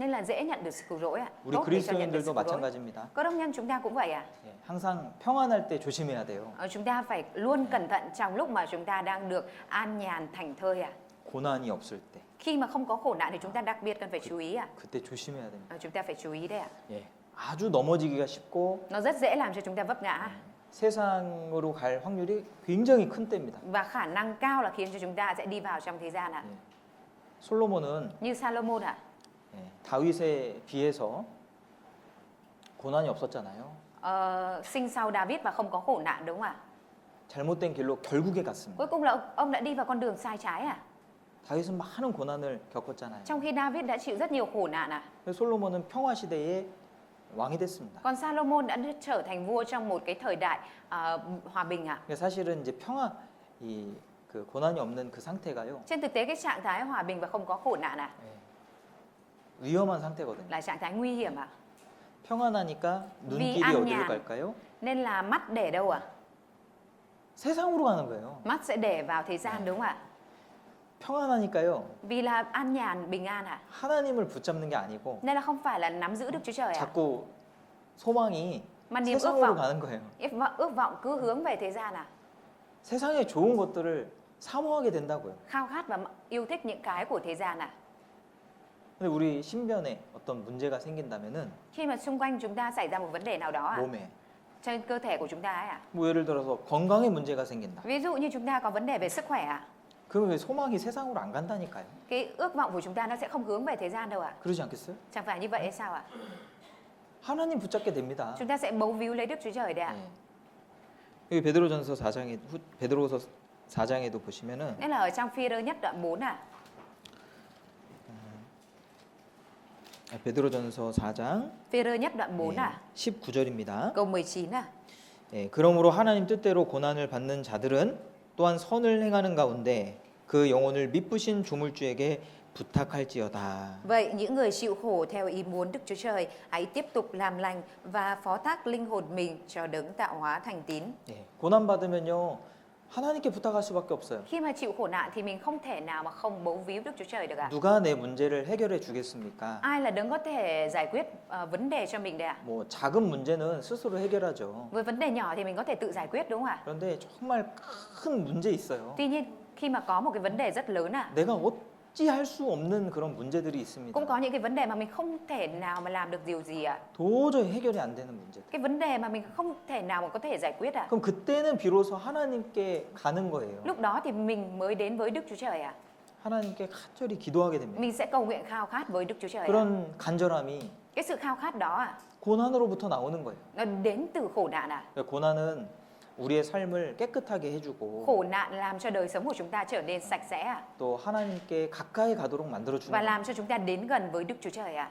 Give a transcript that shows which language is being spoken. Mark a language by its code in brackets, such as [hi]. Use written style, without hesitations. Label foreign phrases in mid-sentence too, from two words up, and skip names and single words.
[vi] Nên là dễ nhận được sự cứu rỗi ạ. [ko] 우리 [vi] Tốt để cho nhận được [ko] 그리스도인들도 [vi] sự cứu rỗi. [ko] 마찬가지입니다. [vi] Cơ đốc nhân chúng ta cũng vậy ạ. [ko] 예, 항상 평안할 때 조심해야 돼요. [vi] Chúng ta phải luôn cẩn thận trong lúc mà chúng ta đang được an nhàn thảnh thơi ạ. [ko] 고난이 없을 때 [vi] Khi mà không có khổ nạn thì chúng ta đặc biệt cần phải chú ý ạ. [ko] 그때 조심해야 됩니다. [vi] Chúng ta phải chú ý đấy ạ. [ko] 예, 아주 넘어지기가 쉽고 [vi] Nó rất dễ làm cho chúng ta vấp ngã. [ko] 세상으로 갈 확률이 굉장히 큰 때입니다. [vi] Và khả năng cao là khiến cho chúng ta sẽ đi vào trong thế gian ạ. [ko] 솔로몬은 [vi] Như Salomon ạ. [ko] 다윗에 비해서 고난이 없었잖아요. [vi] Sinh sau David và không có khổ nạn, đúng không ạ? [ko] 잘못된 길로 결국에 갔습니다. [vi] Cuối cùng là ông đã đi vào con đường sai trái à? [ko] 다윗은 많은 고난을 겪었잖아요. [vi] Trong khi David đã chịu rất nhiều khổ nạn à? [ko] 그래서 솔로몬은 평화 시대의 왕이 됐습니다. [vi] Còn Salomon đã trở thành vua trong một cái thời đại hòa bình à? [ko] 그러니까 사실은 이제 평화 그 고난이 없는 그 상태가요. [vi] Trên thực tế cái trạng thái hòa bình và không có khổ nạn à? [ko] 위험한 상태거든요. [vi] Là trạng thái nguy hiểm à? [ko] 평안하니까 눈길이 [vi] an [ko] 어디로 [vi] nhàn. [ko] 갈까요? [vi] Nên là mắt để đâu à? [ko] 세상으로 가는 거예요. [vi] Mắt sẽ để vào thế gian, đúng không ạ? [ko] 평안하니까요. [vi] Vì là an nhàn, bình an à? [ko] 하나님을 붙잡는 게 아니고 [vi] Nên là không phải là nắm giữ Đức Chúa Trời à? [ko] 자꾸 소망이 [vi] Mà niềm ước [ko] 세상으로 [vi] vọng, [ko] 가는 거예요. [vi] ước vọng cứ hướng về thế gian à? [ko] 세상의 좋은 것들을 사모하게 된다고요. [vi] Khao khát và yêu thích những cái của thế gian à? [ko] 근데 우리 신변에 어떤 문제가 생긴다면은 [vi] Khi mà xung quanh chúng ta xảy ra một vấn đề nào đó à? [ko] 몸에 [vi] Trên cơ thể của chúng ta ấy à? [ko] 뭐 예를 들어서 건강에 문제가 생긴다. [vi] Ví dụ như chúng ta có vấn đề về sức khỏe à? [ko] 그러면 왜 소망이 세상으로 안 간다니까요. [vi] Cái ước vọng của chúng ta nó sẽ không hướng về thế gian đâu ạ? [ko] 그러지 않겠어요? [vi] Chẳng phải như vậy hay sao ạ? [ko] 하나님 붙잡게 됩니다. [vi] Chúng ta sẽ bấu víu lấy Đức Chúa Trời đấy ạ. [ko] 여기 베드로전서 4장에 베드로서 4장에도 보시면은 [vi] Nên là ở trong Phi-rơ nhất đoạn 4 à? [ko] 베드로전서 4장 [vi] Phi-rơ nhất đoạn 4 à? [ko] 19절입니다. [vi] Câu 19 à? [ko] 그러므로 하나님 뜻대로 고난을 받는 자들은 또한 선을 행하는 가운데 그 영혼을 미쁘신 조물주에게 부탁할지어다. [vi] Vậy những người chịu khổ theo ý muốn Đức Chúa Trời hãy tiếp tục làm lành và phó thác linh hồn mình cho đấng tạo hóa thành tín. [ko] 고난 받으면요 하나님께 부탁할 수밖에 없어요. [vi] Khi mà chịu khổ nạn thì mình không thể nào mà không bấu víu Đức Chúa Trời được ạ. [ko] 누가 내 문제를 해결해 주겠습니까? [vi] Ai là đấng có thể giải quyết vấn đề cho mình đây ạ? [ko] 뭐 작은 문제는 스스로 해결하죠. [vi] Với vấn đề nhỏ thì mình có thể tự giải quyết đúng không ạ? [ko] 그런데 정말 큰 문제 있어요. [vi] Tuy nhiên khi mà có một cái vấn đề rất lớn ạ, [ko] 내가 어찌할 수 없는 그런 문제들이 있습니다. [vi] cũng có những cái vấn đề mà mình không thể nào mà làm được điều gì ạ. [ko] 도저히 해결이 안 되는 문제. [vi] Cái vấn đề mà mình không thể nào mà có thể giải quyết ạ. [ko] 그럼 그때는 비로소 하나님께 가는 거예요. [vi] Lúc đó thì mình mới đến với Đức Chúa Trời ạ. [ko] 하나님께 간절히 기도하게 됩니다. [vi] Mình sẽ cầu nguyện khao khát với Đức Chúa Trời ạ. [ko] 그런 간절함이 [vi] Cái sự khao khát đó ạ, [ko] 고난으로부터 나오는 거예요. [vi] nó đến từ khổ nạn ạ. [ko] 고난은 우리의 삶을 깨끗하게 해주고 [vi] Khổ nạn làm cho đời sống của chúng ta trở nên sạch sẽ ạ. [ko] 또 하나님께 가까이 가도록 만들어주는 [vi] Và [ko] 거예요. [vi] làm cho chúng ta đến gần với Đức Chúa Trời ạ.